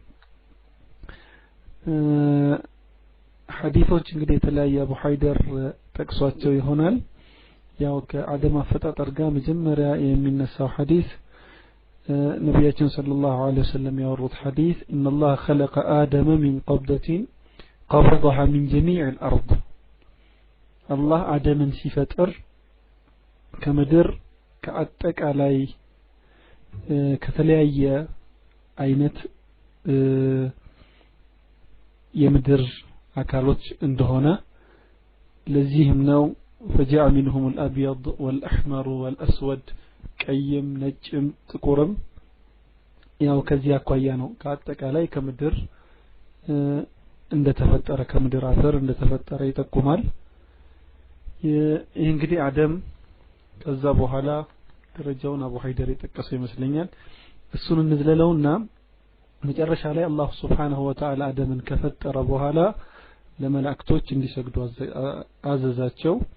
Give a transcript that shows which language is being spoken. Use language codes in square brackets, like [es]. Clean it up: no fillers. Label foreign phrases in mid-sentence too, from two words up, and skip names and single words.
[am] ሐዲሶች እንግዲህ የተለያየ አቡ ሐይደር ጠቅሷቸው ይሆናል። ያው ከአደም አፈጣጠር ጋር መጀመሪያ የሚነሳው ሐዲስ ነብያችን [ar] صلى الله عليه وسلم [am] ያወሩት ሐዲስ [ar] إن الله خلق آدم من قبضة قبضها من جميع الأرض [am] አላህ አደምን ሲፈጥር ከምድር ከአጠቃላይ ከተለያየ አይነት የምድር አካሎች እንደሆነ ለዚህም ነው [ar] فجاء منهم الأبيض والأحمر والأسود [am] ቀይም ነጭም ጥቁርም ያው ከዚህ አኳያ ነው ከአጠቃላይ ከምድር እንደተፈጠረ ከምድር አፈር እንደተፈጠረ ይጠቁማል። ይህ እንግዲህ አደም ከዛ በኋላ ደረጃውን አቡ ሐይደር የጠቀሰው ይመስለኛል። እሱን እንዝለለውና መጨረሻ ላይ አላህ [ar] سبحانه وتعالى [am] አደምን ከፈጠረ በኋላ ለመላእክቶች እንዲሰግዱ አዘዛቸው።